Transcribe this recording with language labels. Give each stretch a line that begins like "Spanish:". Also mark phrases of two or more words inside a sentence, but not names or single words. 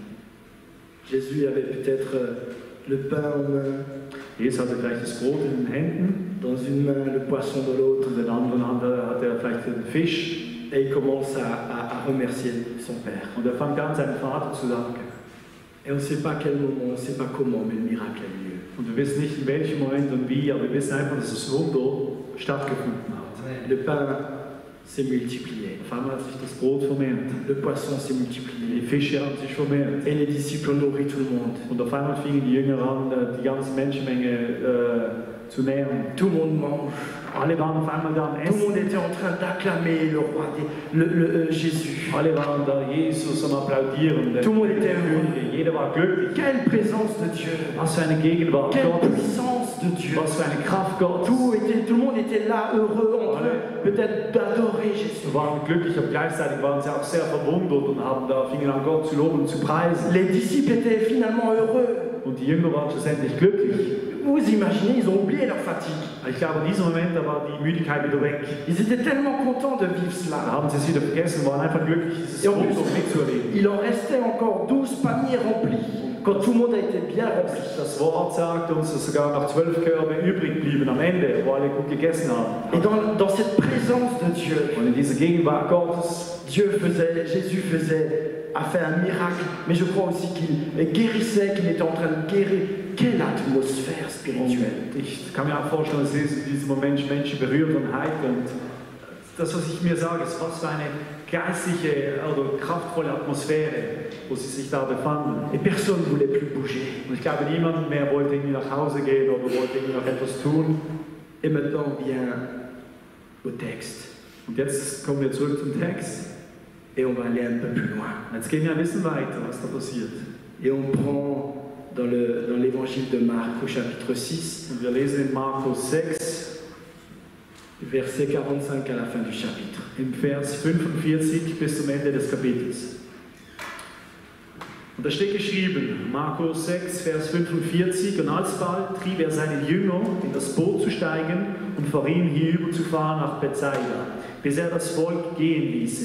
French: Jésus avait peut-être le pain en main,
German: Jesus hatte vielleicht das Brot in den Händen,
French: dans une main le poisson de l'autre,
German: und in der anderen Hand hatte er vielleicht den Fisch.
French: et il commence à remercier son Père.
German: Und er fängt an, seinem Vater zu danken.
French: Et on ne sait pas quel moment, on ne sait pas comment, mais le miracle a eu lieu.
German: Und wir wissen nicht in welchem Moment und wie, aber wir wissen einfach, dass das Wunder stattgefunden hat.
French: Le pain s'est multiplié,
German: Auf einmal hat sich das Brot vermehrt.
French: le poisson s'est
German: Die
French: multiplié,
German: Fische haben sich vermehrt.
French: et les disciples ont nourri tout le monde.
German: Und auf einmal fingen die Jünger an, die ganze Menschenmenge zu nähren.
French: Tout le monde mange.
German: Alle waren auf einmal da am
French: Tout le monde
German: Essen.
French: était en train d'acclamer le roi, Jésus.
German: Alle waren da Jesus am Applaudieren.
French: Tout le monde était heureux.
German: Jeder war glücklich.
French: Quelle présence de Dieu!
German: Was für eine Gegenwart
French: Quelle
German: Gottes.
French: puissance de Dieu!
German: Was für eine Kraft Gottes.
French: Tout le monde était là, heureux entre eux, peut-être d'adorer Jésus.
German: Sie waren glücklich, aber gleichzeitig waren sie auch sehr verwundert und fingen an, Gott zu loben und zu preisen.
French: Les disciples étaient finalement heureux.
German: Und die Jünger waren schlussendlich glücklich.
French: Vous imaginez, ils ont oublié leur fatigue.
German: Ich glaube, in diesem Moment, da war die Müdigkeit wieder weg.
French: Ils étaient tellement contents de vivre
German: Da
French: cela.
German: haben sie es wieder vergessen, waren einfach glücklich, dieses Ja, und- Wunder mitzuerleben.
French: Il en restait encore 12 paniers remplis, quand tout le monde a été bien rempli.
German: Das Wort sagt uns, dass sogar noch 12 Körbe übrig blieben am Ende, wo alle gut gegessen haben.
French: Et dans cette présence de Dieu,
German: Und in dieser Gegenwart Gottes,
French: Jésus a fait un miracle, mais je crois aussi qu'il guérissait, qu'il était en train de guérir. Quelle atmosphère spirituelle!
German: und ich kann mir auch vorstellen, dass Jesus in diesem Moment Menschen berührt und heilt. Und das, was ich mir sage, ist, was für eine geistliche oder kraftvolle Atmosphäre, wo sie sich da befanden.
French: Et personne ne voulait plus bouger.
German: Und ich glaube, niemand mehr wollte irgendwie nach Hause gehen oder wollte irgendwie noch etwas tun.
French: Et maintenant, on vient au texte.
German: Und jetzt kommen wir zurück zum Text.
French: Et on va aller un peu plus loin.
German: Und jetzt gehen wir ein bisschen weiter, was da passiert.
French: Et on prend dans l'évangile de Marc au chapitre 6,
German: Und wir lesen in Markus 6,
French: verset 45 à la fin du chapitre.
German: im Vers 45 bis zum Ende des Kapitels. Und da steht geschrieben, Markus 6, Vers 45, und alsbald trieb er seinen Jünger, in das Boot zu steigen und vor ihm hinüberzufahren nach Bethsaida, bis er das Volk gehen ließe.